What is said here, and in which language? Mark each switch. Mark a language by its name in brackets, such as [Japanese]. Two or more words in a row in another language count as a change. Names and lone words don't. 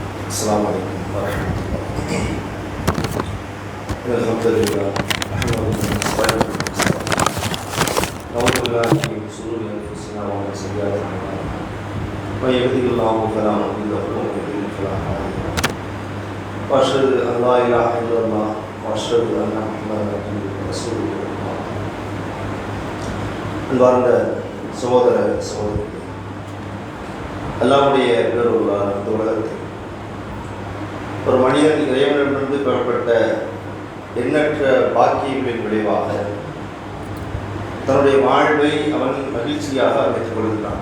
[Arabic] السلام عليكم ورحمة الله. الحمد لله نحمده ونستعينه نعوذ بالله من شرور أنفسنا ومن سيئات أعمالنا من يهده الله فلا مضل له ومن يضلل فلا هادي له وأشهد أن لا إله إلا الله وأشهد أن محمدا عبده ورسوله. [Tamil] அன்பார்ந்த சகோதர சகோதரி, அல்லாஹ்வுடைய பேரருளால் இந்த உலகத்தில் ஒரு மனிதன் இறைவனிடமிருந்து பெறப்பட்ட எண்ணற்ற பாக்கியங்களின் விளைவாக தன்னுடைய வாழ்வை அவன் மகிழ்ச்சியாக அமைத்துக் கொள்கிறான்.